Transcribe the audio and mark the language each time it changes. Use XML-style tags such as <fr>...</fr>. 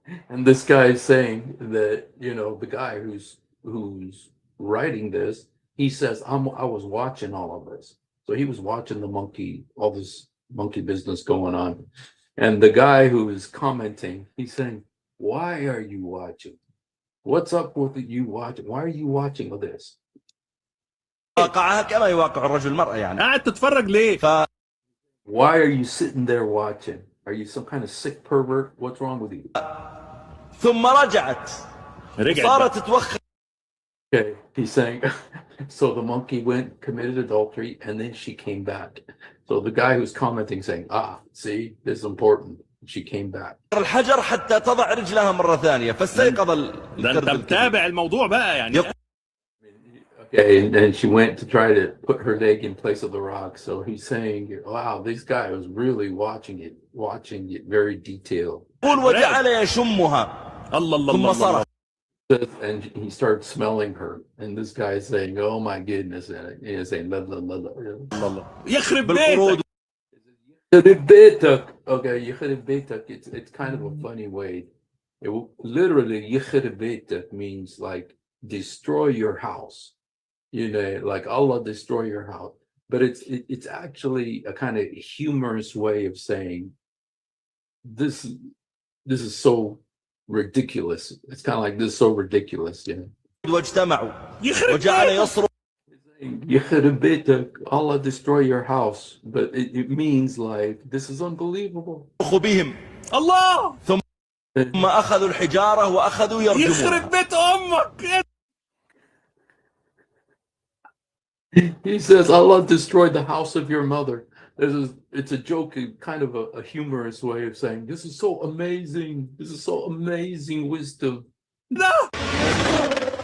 <en>And this guy is saying that, you know, the guy who's writing this, he says, I was watching all of this. So he was watching all this monkey business going on. And the guy who is commenting, he's saying, why are you watching? What's up with you watching? Why are you watching all this?</en> <ar>واقعها كما يواقع الرجل المرأة يعني. قاعد تتفرج ليه؟</ar> <en>Why are you sitting there watching? Are you some kind of sick pervert? What's wrong with you?</en> <ar>ثم رجعت. صارت تتوخى.</ar> <en>Okay, he's saying, so the monkey went, committed adultery, and then she came back. So the guy who's commenting saying, see, this is important. She came back.</en> <ar>الحجر حتى تضع رجلها مرة ثانية فاستيقظ القرد. ده انت متابع الموضوع بقى يعني.</ar> <en>Okay, and she went to try to put her leg in place of the rock. So he's saying, wow, this guy was really watching it very detailed.</en> <ar>يقول وجعل يشمها. الله الله ثم صرخ.</ar> <en>And he started smelling her. And this guy is saying, oh my goodness. And he's saying, la, la, la, la.</en> <ar>يخرب بيتك. Okay, يخرب بيتك.</ar> <en>It's kind of a funny way. Literally,</en> <ar>يخرب بيتك</ar> <en>means like destroy your house. You know, like Allah destroy your house. But it's actually a kind of humorous way of saying this is so ridiculous. It's kind of like this is so ridiculous, you know.</en> <ar>واجتمعوا وجعل يصرخ. يخرب بيتك,</ar> <en>Allah destroy your house, but it means like this is unbelievable.</en> <ar>بهم. الله. ثم أخذوا الحجارة وأخذوا يرجمون. يخرب بيت أمك.</ar> <en>He says Allah destroyed the house of your mother. It's a joke, kind of a humorous way of saying this is so amazing. This is so amazing wisdom. No.</en>